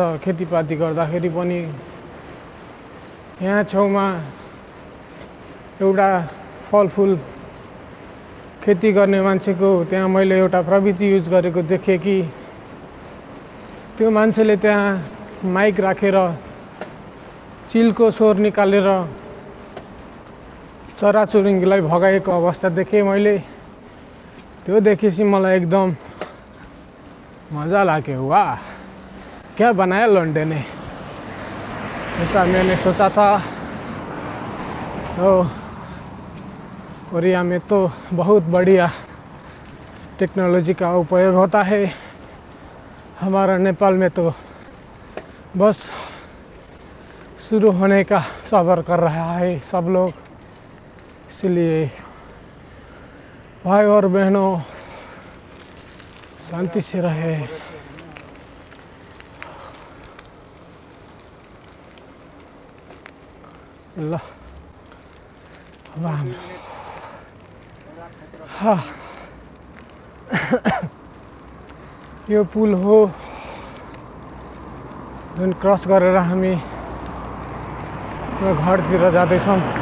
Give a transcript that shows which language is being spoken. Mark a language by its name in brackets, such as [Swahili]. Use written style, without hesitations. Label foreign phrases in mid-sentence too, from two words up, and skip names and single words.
[Nepali] खेतीपाती गर्दाखेरि पनि यहाँ छेउमा एउटा फलफुल खेती गर्ने मान्छेको त्यहाँ मैले एउटा प्रविधि युज गरेको देखेँ कि त्यो मान्छेले त्यहाँ माइक राखेर चिलको स्वर निकालेर चराचुरुङ्गीलाई भगाएको अवस्था देखेँ मैले। त्यो देखेपछि मलाई एकदम मजा लाग्यो। [Hindi] वाह, क्या बनाया लौंडे ने, ऐसा मैंने सोचा था। तो कोरिया में तो बहुत बढ़िया टेक्नोलॉजी का उपयोग होता है। हमारा नेपाल में तो बस शुरू होने का सब्र कर रहा है सब लोग। इसलिए भाई और बहनों, शांति से रहे। [Nepali] ल अब हाम्रो यो पुल हो जुन क्रस गरेर हामी घरतिर जाँदैछौँ।